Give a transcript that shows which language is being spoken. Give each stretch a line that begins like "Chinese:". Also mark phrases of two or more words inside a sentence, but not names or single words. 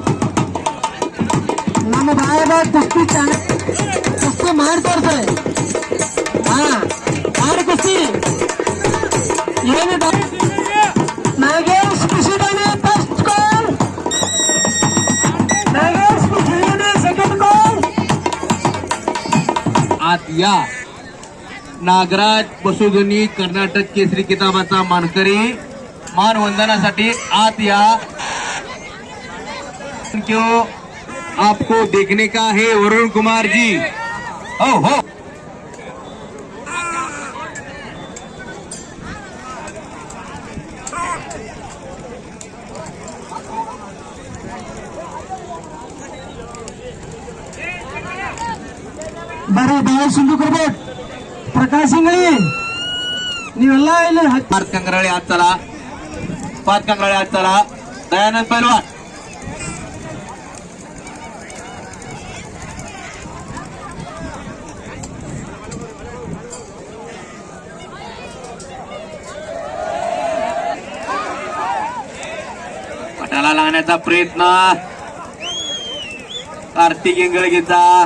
Kannada: ನಮ್ಮ ಬಾಯದ ಕುಸ್ತಿ ಕುಸ್ತಿ ಮಾಡ್ತಾ ಇರ್ತಾರೆ. ಹಾ ಯಾರು ಕುಸ್ತಿ ಏನು ನಾಗೇಶ್ ಖುಷಿದಾನೆ ಫಸ್ಟ್ ಕಾಲ್, नागेश ಖುಷಿದಾನೆ ಸೆಕೆಂಡ್ ಕಾಲ್.
Marathi: आत या. नागराज बसुधनी कर्नाटक केसरी किताबाचा मानकरी मानवंदनासाठी आत या.
Hindi: क्यों आपको देखने का है वरुण कुमार जी.
Marathi: हो हो बरे बाळ सिंधुकर भेट, प्रकाश इंगळे
Kannada: ನೀವೆಲ್ಲ ಇಲ್ಲಿ
Marathi: पाच कंगराळे आत चला. पाच कंगराळे आत चला. दयानंद पैलवान. पटाला लागण्याचा प्रयत्न कार्तिक इंगळगेचा.